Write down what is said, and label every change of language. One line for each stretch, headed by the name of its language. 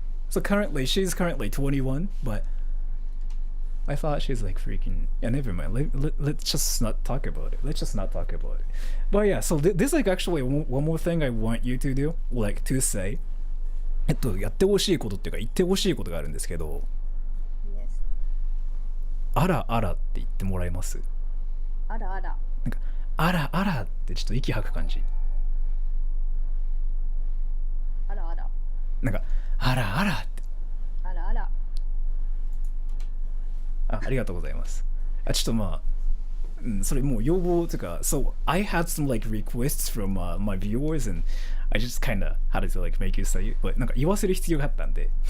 English: So she's currently 21, but I thought she's like freaking... Yeah, never mind. Let's just not talk about it. Let's just not talk about it. But yeah, so there's like actually one more thing I want you to do, like to say.
Japanese: やってほしいことっていうか言ってほしいことがあるんですけど、
English: Yes.
Japanese: あらあらって言ってもらえます？あらあら。なんかあらあらってちょっと息吐く感じ。あらあら。なんかあらあらって。あらあら。ありがとうございます。ちょっとまあ、それもう要望というか、
English: So I had some like requests from my viewers and I just kinda had to like make you say it, but
Japanese: なんか言わせる必要があったんで。